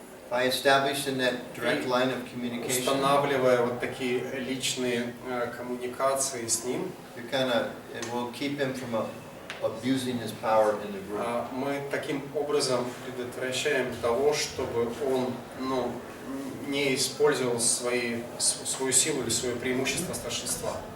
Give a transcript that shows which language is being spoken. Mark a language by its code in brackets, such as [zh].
[en] By establishing that direct line of communication, [ru] устанавливая вот такие личные коммуникации с ним, [en] it will keep him from abusing his power in the group. [ru] Мы таким образом предотвращаем того, чтобы он не использовал свою силу или свое преимущество старшинства.